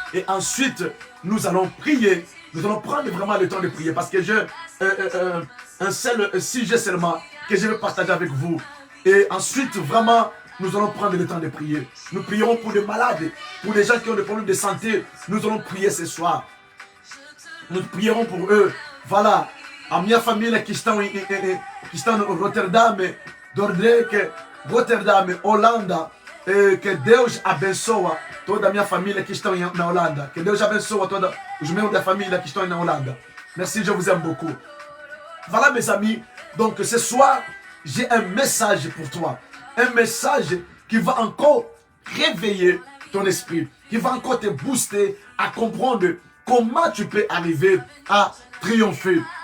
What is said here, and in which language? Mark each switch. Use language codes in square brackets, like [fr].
[fr] Et ensuite, nous allons prier. Nous allons prendre vraiment le temps de prier parce que j'ai un seul sujet seulement que je vais partager avec vous. Et ensuite, vraiment, nous allons prendre le temps de prier. Nous prierons pour des malades, pour des gens qui ont des problèmes de santé. Nous allons prier ce soir. Nous prierons pour eux. Voilà. [pt] A minha família que estão em Rotterdam, Dordrecht, Rotterdam, Holanda, que Deus abençoa toda a minha família que estão na Holanda. Que Deus abençoa todos os membros da família que estão na Holanda. [fr] Merci, je vous aime beaucoup. Voilà mes amis, donc ce soir, j'ai un message pour toi. Un message qui va encore réveiller ton esprit, qui va encore te booster à comprendre comment tu peux arriver à triompher.